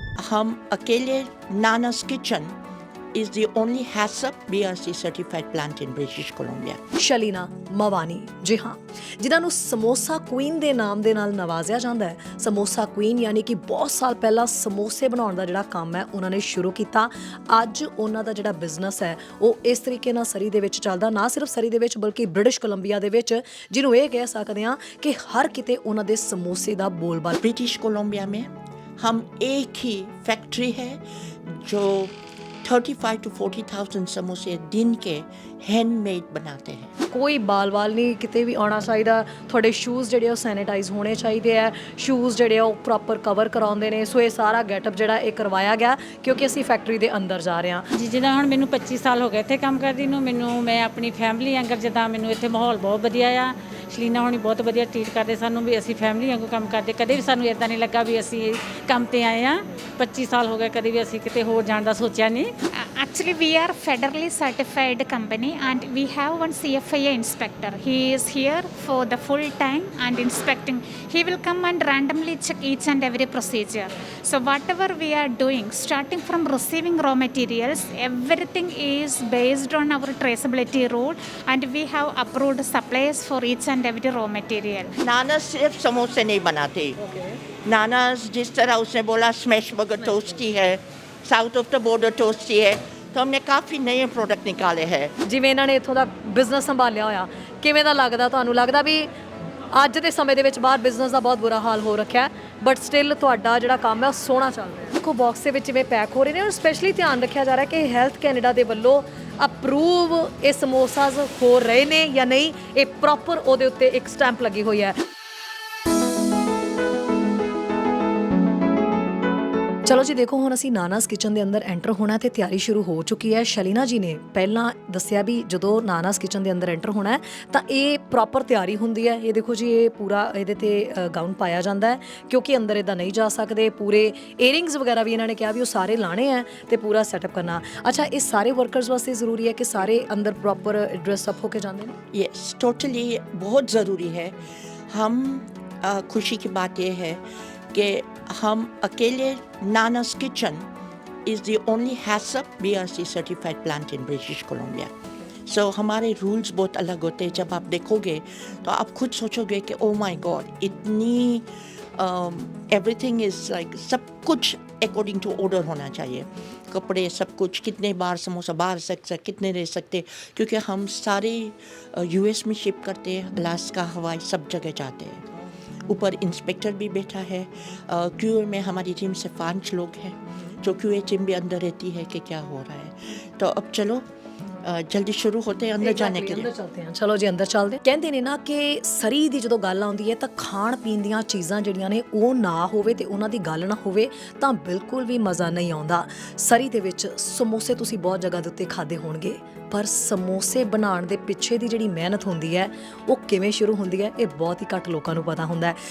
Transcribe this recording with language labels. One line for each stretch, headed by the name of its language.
Hindi: हम अकेले
English: Nana's kitchen is the only HACCP BRC certified plant in British Columbia.
Punjabi: ਸ਼ਲੀਨਾ ਮਵਾਨੀ, ਜੀ ਹਾਂ, ਜਿਨ੍ਹਾਂ ਨੂੰ ਸਮੋਸਾ ਕੁਈਨ ਦੇ ਨਾਮ ਦੇ ਨਾਲ ਨਵਾਜ਼ਿਆ ਜਾਂਦਾ ਹੈ। ਸਮੋਸਾ ਕੁਈਨ ਯਾਨੀ ਕਿ ਬਹੁਤ ਸਾਲ ਪਹਿਲਾਂ ਸਮੋਸੇ ਬਣਾਉਣ ਦਾ ਜਿਹੜਾ ਕੰਮ ਹੈ ਉਹਨਾਂ ਨੇ ਸ਼ੁਰੂ ਕੀਤਾ। ਅੱਜ ਉਹਨਾਂ ਦਾ ਜਿਹੜਾ ਬਿਜ਼ਨਸ ਹੈ ਉਹ ਇਸ ਤਰੀਕੇ ਨਾਲ ਸਰੀ ਦੇ ਵਿੱਚ ਚੱਲਦਾ, ਨਾ ਸਿਰਫ ਸਰੀ ਦੇ ਵਿੱਚ ਬਲਕਿ ਬ੍ਰਿਟਿਸ਼ ਕੋਲੰਬੀਆ ਦੇ ਵਿੱਚ, ਜਿਹਨੂੰ ਇਹ ਕਹਿ ਸਕਦੇ ਹਾਂ ਕਿ ਹਰ ਕਿਤੇ ਉਹਨਾਂ ਦੇ ਸਮੋਸੇ ਦਾ ਬੋਲਬਾਲਾ।
Hindi: ब्रिटिश कोलंबिया में हम एक ही फैक्ट्री है जो 35 to 40,000 समोसे दिन के हैंडमेड बनाते हैं।
Punjabi: ਕੋਈ ਬਾਲ ਨਹੀਂ ਕਿਤੇ ਵੀ ਆਉਣਾ ਚਾਹੀਦਾ। ਤੁਹਾਡੇ ਸ਼ੂਜ਼ ਜਿਹੜੇ ਉਹ ਸੈਨੀਟਾਈਜ਼ ਹੋਣੇ ਚਾਹੀਦੇ ਆ, ਸ਼ੂਜ਼ ਜਿਹੜੇ ਉਹ ਪ੍ਰੋਪਰ ਕਵਰ ਕਰਾਉਂਦੇ ਨੇ। ਸੋ ਇਹ ਸਾਰਾ ਗੈਟਅਪ ਜਿਹੜਾ ਇਹ ਕਰਵਾਇਆ ਗਿਆ ਕਿਉਂਕਿ ਅਸੀਂ ਫੈਕਟਰੀ ਦੇ ਅੰਦਰ ਜਾ ਰਹੇ ਹਾਂ। ਜੀ ਜਿੱਦਾਂ ਹੁਣ ਮੈਨੂੰ 25 ਸਾਲ ਹੋ ਗਏ ਇੱਥੇ ਕੰਮ ਕਰਦੀ ਨੂੰ, ਮੈਂ ਆਪਣੀ ਫੈਮਿਲੀ ਵਾਂਗਰ, ਜਿੱਦਾਂ ਮੈਨੂੰ ਇੱਥੇ ਮਾਹੌਲ ਬਹੁਤ ਵਧੀਆ ਆ। ਸ਼ਲੀਨਾ ਹੋਣੀ ਬਹੁਤ ਵਧੀਆ ਟਰੀਟ ਕਰਦੇ ਸਾਨੂੰ, ਵੀ ਅਸੀਂ ਫੈਮਿਲੀ ਵਾਂਗੂ ਕੰਮ ਕਰਦੇ। ਕਦੇ ਵੀ ਸਾਨੂੰ ਇੱਦਾਂ ਨਹੀਂ ਲੱਗਾ ਵੀ ਅਸੀਂ ਕੰਮ ਤੇ ਆਏ ਹਾਂ। 25 ਸਾਲ ਹੋ ਗਏ, ਕਦੇ ਵੀ ਅਸੀਂ ਕਿਤੇ ਹੋਰ ਜਾਣ ਦਾ ਸੋਚਿਆ ਨਹੀਂ।
English: Actually, we are federally certified company and we have one CFIA inspector. He is here for the full time and inspecting. He will come and randomly check each and every procedure. So whatever we are doing, starting from receiving raw materials, everything is based on our traceability rule and we have approved suppliers for each and every raw material.
Hindi: नाना's सिर्फ समोसे नहीं बनाते। नाना's जिस तरह उसने बोला smash burger toasty है, south of the border toasty है, तो हमने काफ़ी नए प्रोडक्ट निकाले हैं।
Punjabi: ਜਿਵੇਂ ਇਹਨਾਂ ਨੇ ਇੱਥੋਂ ਦਾ ਬਿਜ਼ਨਸ ਸੰਭਾਲਿਆ ਹੋਇਆ, ਕਿਵੇਂ ਦਾ ਲੱਗਦਾ ਤੁਹਾਨੂੰ? ਲੱਗਦਾ ਵੀ ਅੱਜ ਦੇ ਸਮੇਂ ਦੇ ਵਿੱਚ ਬਾਹਰ ਬਿਜ਼ਨਸ ਦਾ ਬਹੁਤ ਬੁਰਾ ਹਾਲ ਹੋ ਰੱਖਿਆ, ਬਟ ਸਟਿਲ ਤੁਹਾਡਾ ਜਿਹੜਾ ਕੰਮ ਹੈ ਉਹ ਸੋਹਣਾ ਚੱਲ ਰਿਹਾ। ਦੇਖੋ ਬਾਕਸ ਦੇ ਵਿੱਚ ਜਿਵੇਂ ਪੈਕ ਹੋ ਰਹੇ ਨੇ, ਔਰ ਸਪੈਸ਼ਲੀ ਧਿਆਨ ਰੱਖਿਆ ਜਾ ਰਿਹਾ ਕਿ ਹੈਲਥ ਕੈਨੇਡਾ ਦੇ ਵੱਲੋਂ ਅਪਰੂਵ ਇਹ ਸਮੋਸਾਜ਼ ਹੋ ਰਹੇ ਨੇ ਜਾਂ ਨਹੀਂ। ਇਹ ਪ੍ਰੋਪਰ ਉਹਦੇ ਉੱਤੇ ਇੱਕ ਸਟੈਂਪ ਲੱਗੀ ਹੋਈ ਹੈ। ਚਲੋ ਜੀ ਦੇਖੋ, ਹੁਣ ਅਸੀਂ ਨਾਨਾ's ਕਿਚਨ ਦੇ ਅੰਦਰ ਐਂਟਰ ਹੋਣਾ ਤੇ ਤਿਆਰੀ ਸ਼ੁਰੂ ਹੋ ਚੁੱਕੀ ਹੈ। ਸ਼ਲੀਨਾ ਜੀ ਨੇ ਪਹਿਲਾਂ ਦੱਸਿਆ ਵੀ ਜਦੋਂ ਨਾਨਾ's ਕਿਚਨ ਦੇ ਅੰਦਰ ਐਂਟਰ ਹੋਣਾ ਹੈ ਤਾਂ ਇਹ ਪ੍ਰੋਪਰ ਤਿਆਰੀ ਹੁੰਦੀ ਹੈ। ਇਹ ਦੇਖੋ ਜੀ, ਇਹ ਪੂਰਾ ਇਹਦੇ ਤੇ ਗਾਊਨ ਪਾਇਆ ਜਾਂਦਾ ਹੈ ਕਿਉਂਕਿ ਅੰਦਰ ਇੱਦਾਂ ਨਹੀਂ ਜਾ ਸਕਦੇ। ਪੂਰੇ ਏਅਰਿੰਗਸ ਵਗੈਰਾ ਵੀ ਇਹਨਾਂ ਨੇ ਕਿਹਾ ਵੀ ਉਹ ਸਾਰੇ ਲਾਣੇ ਆ ਤੇ ਪੂਰਾ ਸੈਟਅਪ ਕਰਨਾ। ਅੱਛਾ, ਇਹ ਸਾਰੇ ਵਰਕਰਸ ਵਾਸਤੇ ਜ਼ਰੂਰੀ ਹੈ ਕਿ ਸਾਰੇ ਅੰਦਰ ਪ੍ਰੋਪਰ ਡਰੈਸ ਅਪ ਹੋ ਕੇ ਜਾਂਦੇ ਨੇ?
Hindi: यस, टोटली बहुत ज़रूरी है। हम खुशी की बात यह है कि हम अकेले नाना's kitchen
English: is the only HACCP BRC certified plant in British Columbia.
Hindi: So हमारे रूल्स बहुत अलग होते हैं। जब आप देखोगे तो आप खुद सोचोगे कि
English: oh my god,
Hindi: इतनी
English: everything is like
Hindi: सब कुछ अकॉर्डिंग टू ऑर्डर होना चाहिए। कपड़े सब कुछ, कितने बार समोसा बाहर सकते, कितने रह सकते, क्योंकि हम सारे US में शिप करते हैं, अलास्का, हवाई, सब जगह जाते हैं। ऊपर इंस्पेक्टर भी बैठा है। क्यूए में हमारी टीम से 5 लोग हैं, जो क्यूए टीम भी अंदर रहती है कि क्या हो रहा है। तो अब चलो
Punjabi: ਜਲਦੀ ਸ਼ੁਰੂ ਹੋਤੇ
Hindi: हैं अंदर जाने के लिए।
Punjabi: ਅੰਦਰ ਚਲਦੇ ਹਾਂ। ਚਲੋ ਜੀ ਅੰਦਰ ਚੱਲਦੇ। ਕਹਿੰਦੇ ਨੇ ਨਾ ਕਿ ਸਰੀ ਦੀ ਜਦੋਂ ਗੱਲ ਆਉਂਦੀ ਹੈ ਤਾਂ ਖਾਣ ਪੀਣ ਦੀਆਂ ਚੀਜ਼ਾਂ ਜਿਹੜੀਆਂ ਨੇ ਉਹ ਨਾ ਹੋਵੇ ਤੇ ਉਹਨਾਂ ਦੀ ਗੱਲ ਨਾ ਹੋਵੇ ਤਾਂ ਬਿਲਕੁਲ ਵੀ ਮਜ਼ਾ ਨਹੀਂ ਆਉਂਦਾ। ਸਰੀ ਦੇ ਵਿੱਚ ਸਮੋਸੇ ਤੁਸੀਂ ਬਹੁਤ ਜਗ੍ਹਾ ਦੇ ਉੱਤੇ ਖਾਦੇ ਹੋਣਗੇ, ਪਰ ਸਮੋਸੇ ਬਣਾਉਣ ਦੇ ਪਿੱਛੇ ਦੀ ਜਿਹੜੀ ਮਿਹਨਤ ਹੁੰਦੀ ਹੈ ਉਹ ਕਿਵੇਂ ਸ਼ੁਰੂ ਹੁੰਦੀ ਹੈ ਇਹ ਬਹੁਤ ਹੀ ਘੱਟ ਲੋਕਾਂ ਨੂੰ ਪਤਾ ਹੁੰਦਾ ਹੈ।